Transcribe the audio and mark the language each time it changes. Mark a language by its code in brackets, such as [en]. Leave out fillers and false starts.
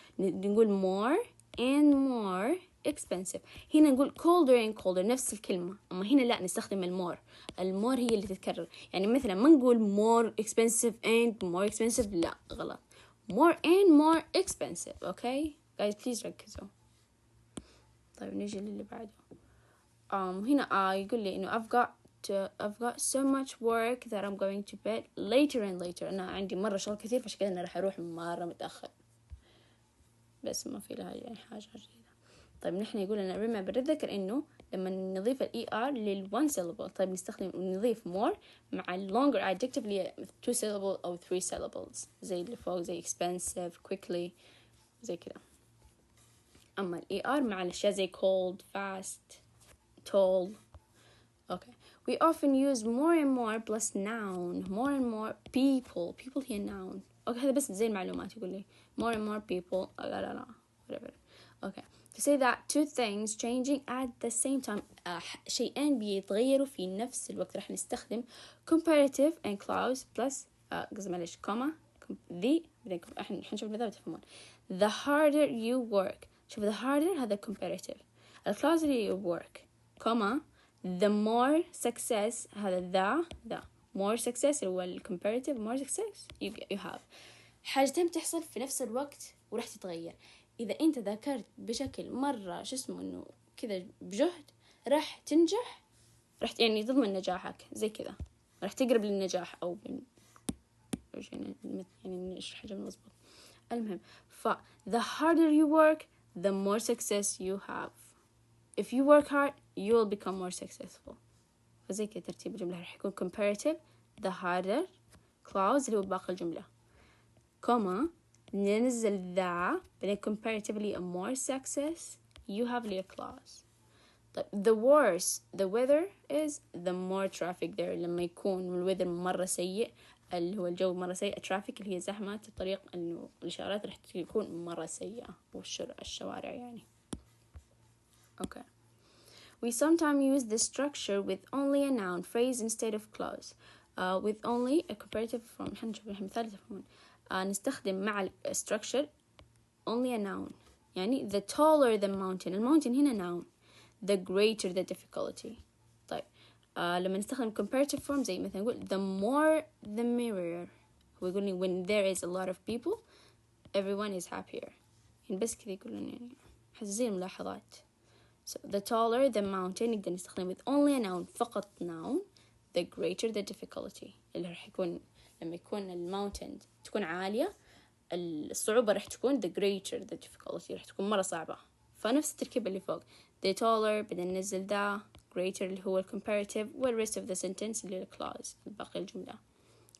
[ar] نقول more and more expensive. هنا نقول colder and colder نفس الكلمة، أما هنا لا نستخدم المور هي اللي تتكرر. يعني مثلا ما نقول [en] more expensive and more expensive، [ar] لا غلط. [en] more and more expensive. okay guys please ركزوا. [ar] طيب نيجي للي بعده. هنا يقول لي إنه [en] I've got so much work that I'm going to bed later and later. [ar] أنا عندي مرة شغل كثير فعشان كذا أنا راح أروح مرة متأخر، بس ما في لها يعني حاجة جديدة. طيب نحن يقول لنا remember نتذكر إنه لما نضيف ER لل one syllable طيب نضيف more مع longer adjective اللي 2 syllable أو 3 syllables زي اللي فوق زي expensive quickly زي كذا. أما ER مع الأشياء زي cold fast tall. [en] okay we often use more and more plus noun. more and more people هي noun. [ar] okay هذا بس زي المعلومات. [en] يقول لي more and more people لا whatever. okay to say that two things changing at the same time. [ar] شيئين بيتغيروا في نفس الوقت راح نستخدم comparative and clause plus قصدي معلش comma the احنا حنشوف ماذا بتفهمون. [en] the harder you work. شوف the harder هذا comparative. الclause اللي work comma the more success هذا the more success هو comparative more success you have. [ar] حاجتين بتحصل في نفس الوقت وراح تتغير. إذا أنت ذاكرت بشكل مرة إنه كذا بجهد راح تنجح، راح يعني تضمن نجاحك زي كذا، راح تقرب للنجاح أو يعني نشرح حاجة مظبوط. [en] المهم the harder you work the more success you have. if you work hard you will become more successful. [ar] فزي كده ترتيب الجملة راح يكون comparative [en] the harder [ar] clause اللي هو باقي الجملة comma ننزل ذا بعدين comparatively a more success you have لي clause. [en] طيب the worse the weather is the more traffic there. [ar] لما يكون الweather مرة سيء اللي هو الجو مرة سيء traffic اللي هي زحمة الطريق إنه الإشارات راح تكون مرة سيئة والشوارع يعني. [en] okay we sometimes use this structure with only a noun phrase instead of clause. with only a comparative form. [ar] حنشوف مثال تفهمون. [en] نستخدم مع structure only a noun يعني the taller the mountain. [ar] الماونتين هنا noun. [en] the greater the difficulty. [ar] طيب لما نستخدم [en] comparative form زي مثلا نقول the more the merrier. هو يقول لي when there is a lot of people everyone is happier. [ar] يعني بس كذا يقولون يعني حزين ملاحظات. so the taller the mountain نقدر نستخدم with only a noun فقط noun [en] the greater the difficulty [ar] اللي راح يكون لما يكون الماونتين تكون عالية الصعوبة راح تكون the greater the difficulty راح تكون مرة صعبة. فنفس التركيب اللي فوق the taller بدنا ننزل the greater اللي هو comparative وال rest of the sentence اللي هو clause الباقي الجملة. والماونتين هنا ممكن تكون noun بس يقول إنه ممكن تكون noun.